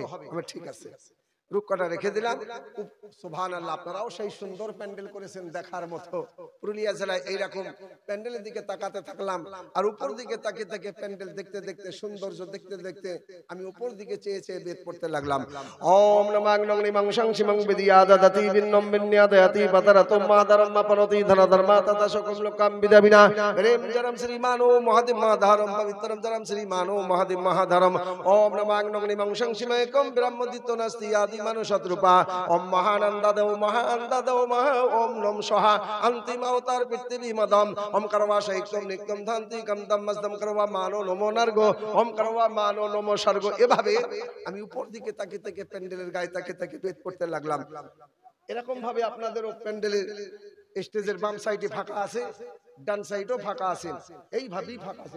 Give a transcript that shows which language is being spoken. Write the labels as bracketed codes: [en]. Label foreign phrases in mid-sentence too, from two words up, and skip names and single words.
[bn] আমি ঠিক আছে, রুক্কাটা রেখে দিলাম। সুবহানাল্লাহ। আপনারাও সেই সুন্দর প্যান্ডেল করেছেন দেখার মতো। পুরুলিয়া জেলায় এইরকম প্যান্ডেলের দিকে তাকাতে থাকলাম, আর উপর দিকে তাকিয়ে তাকিয়ে প্যান্ডেল দেখতে দেখতে, সৌন্দর্য দেখতে দেখতে আমি উপর দিকে চেয়ে চেয়ে বেদ পড়তে লাগলাম। ওম নমাং নমনিমাং সংসিমাং বিদ্যাদাতি বিন্নম বিন্যাদাতি পাতারাতম মাদারম মাপনতি ধনধর্মা তথা সকম লোকাম বিদাবিনা রেম জরম শ্রীমানো মহাদিম মহাধারম পবিত্রম জরম শ্রীমানো মহাদিম মহাধারম। ওম নমাং নমনিমাং সংসিমাং একম ব্রহ্মদিত নাস্তি আদি মানুষরূপা। ওম মহানন্দা দেও মহানন্দা দেও মহা। ওম নম সহা অন্তিম অবতার পৃথিবী মদম। ওম করবা শৈক্তম নিত্যম ধান্তি কমদম মস্তম করবা মানো নমো নার্গ। ওম করবা মানো নমো স্বর্গ। এভাবে আমি উপর দিকে তাকিয়ে তাকিয়ে প্যান্ডেলের গায়ে তাকিয়ে তাকিয়ে বেদ পড়তে লাগলাম। এরকম ভাবে আপনাদেরও প্যান্ডেলের স্টেজের বাম সাইডে ফাঁকা আছে, ডান সাইডেও ফাঁকা আছে, এইভাবেই ফাঁকা ছিল।